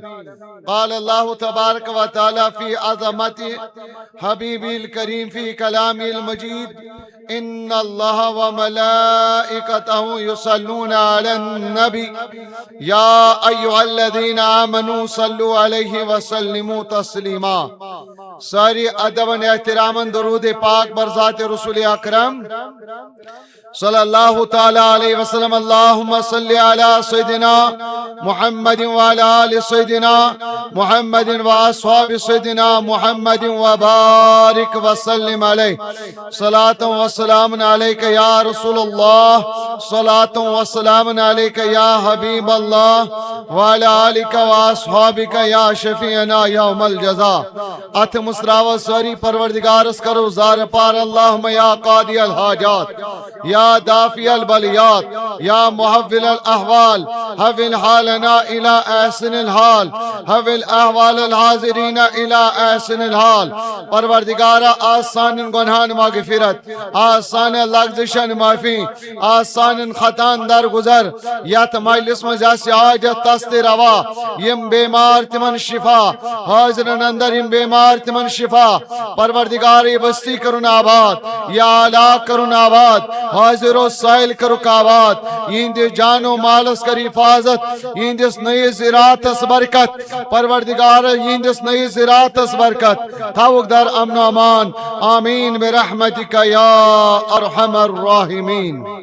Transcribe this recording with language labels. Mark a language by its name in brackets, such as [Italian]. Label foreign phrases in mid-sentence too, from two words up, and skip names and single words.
[Arabic] قال الله تبارك وتعالى في عظمة حبيبه الكريم في كلامه المجيد إن الله وملائكته يصلون على النبي يا أيها الذين آمنوا صلوا عليه وسلموا تسليما. [Kashmiri] ساری ادب و احترام درود پاک بر ذات رسول اکرم [Arabic] صلی اللہ تعالی علیہ وسلم. اللہم صلی علی سیدنا محمد وعلی آل سیدنا محمد واصحاب سیدنا محمد وبارک وسلم علیہ. صلاۃ و سلام علیک یا رسول اللہ. صلاۃ و سلام علیک یا حبیب اللہ وعلی آلک واصحابک یا شفیعنا یوم الجزاء. [Kashmiri] اتھ مسراو ساری پروردگار اس کرو زار پار. [Arabic] اللہم یا قاضی الحاجات یا دافی البلیات یا محول الاحوال حول حالنا الى احسن الحال حول احوال الحاضرین الى احسن الحال. [Kashmiri] پروردگار آسان گناہان مغفرت آسان لغزشن معافی آسان خطان درگزر. یت مجلس میں جیسے حاجت تست روا یم بیمار تمن شفا حاضرن اندر یم بیمار تمن شفا. پروردگار بستی کرن آباد یا علا کرن آباد حاضر و سائل کرک آباد. یہند جان و مالس کر حفاظت یہندس نئی زراعت اس برکت. پروردگار یہندس نئی زراعت اس برکت تھاوک در امن و امان. [Arabic] آمین برحمتک یا ارحم الراحمین.